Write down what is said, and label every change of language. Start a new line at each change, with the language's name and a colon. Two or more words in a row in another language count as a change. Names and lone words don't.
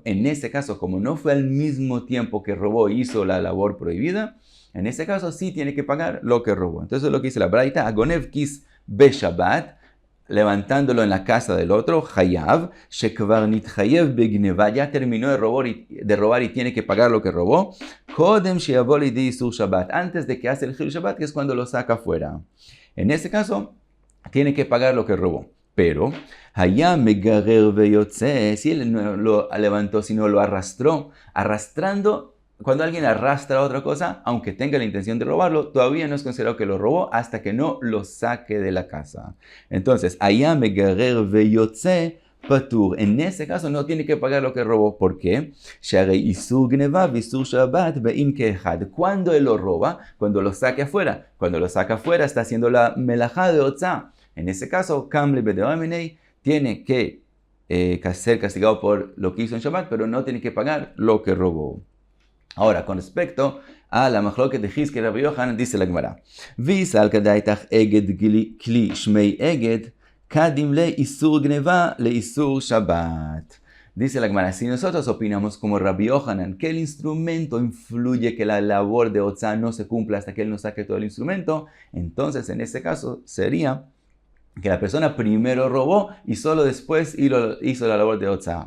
Spanish: En ese caso, como no fue al mismo tiempo que robó y hizo la labor prohibida, en ese caso sí tiene que pagar lo que robó. Entonces lo que dice la braita,
Hebrew: הגונב כיס בשבת,
Spanish: levantándolo en la casa del otro,
Hebrew: חייב שכבר נתחייב בגניבה,
Spanish: ya terminó de robar y tiene que pagar lo que robó,
Hebrew: קודם שיבא לידי איסור שבת,
Spanish: antes de que hace el
Hebrew: חילול שבת,
Spanish: que es cuando lo saca fuera. En ese caso, tiene que pagar lo que robó. Pero,
Hebrew: היה מגרר ויוצא,
Spanish: si él no lo levantó, sino lo arrastró, arrastrando. Cuando alguien arrastra otra cosa, aunque tenga la intención de robarlo, todavía no es considerado que lo robó hasta que no lo saque de la casa.
Hebrew: Entonces, היה מגרר ויוצא פטור.
Spanish: En ese caso no tiene que pagar lo que robó. ¿Por qué?
Hebrew: שהרי איסור גניבה ואיסור שבת באים כאחד.
Spanish: Cuando él lo roba, cuando lo saque afuera. Cuando lo saca afuera, está haciendo la melajá de otzá. En ese caso,
Aramaic: קם ליה בדרבה מיניה
Spanish: tiene que ser castigado por lo que hizo en Shabbat, pero no tiene que pagar lo que robó. Ahora, con respecto a la machloket de Hizkia y Rabbi Yohanan, dice la Gemara,
Aramaic: ואי סלקא דעתך אגד כלי שמיה אגד קדים ליה איסור גניבה לאיסור שבת.
Spanish: Dice la Gemara, si nosotros opinamos como Rabbi Yohanan que el instrumento influye que la labor de Otzá no se cumpla hasta que él no saque todo el instrumento, entonces en ese caso sería que la persona primero robó y solo después hizo la labor de Otza.